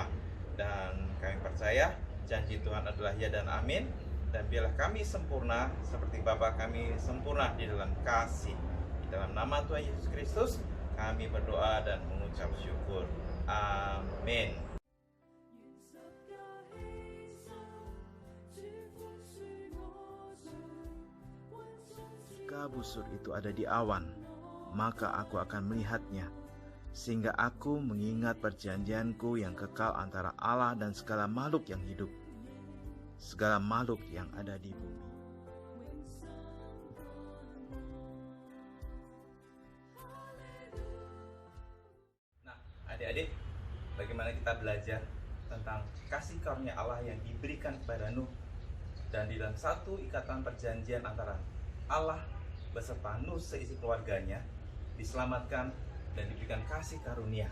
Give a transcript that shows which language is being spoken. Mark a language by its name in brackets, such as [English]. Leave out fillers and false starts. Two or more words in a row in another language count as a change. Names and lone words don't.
[Indonesian] Dan kami percaya janji Tuhan adalah ya dan amin. Dan biarlah kami sempurna seperti Bapa kami sempurna di dalam kasih. Di dalam nama Tuhan Yesus Kristus kami berdoa dan mengucap syukur. Amin. [Chinese] 愿十架犧牲，主 [Indonesian] Jika busur itu ada di awan, maka aku akan melihatnya, sehingga aku mengingat perjanjianku yang kekal antara Allah dan segala makhluk yang hidup, segala makhluk yang ada di bumi. Nah, adik-adik, bagaimana kita belajar tentang kasih karunia Allah yang diberikan kepada Nuh, dan di dalam satu ikatan perjanjian antara Allah beserta Nuh seisi keluarganya diselamatkan dan diberikan kasih karunia.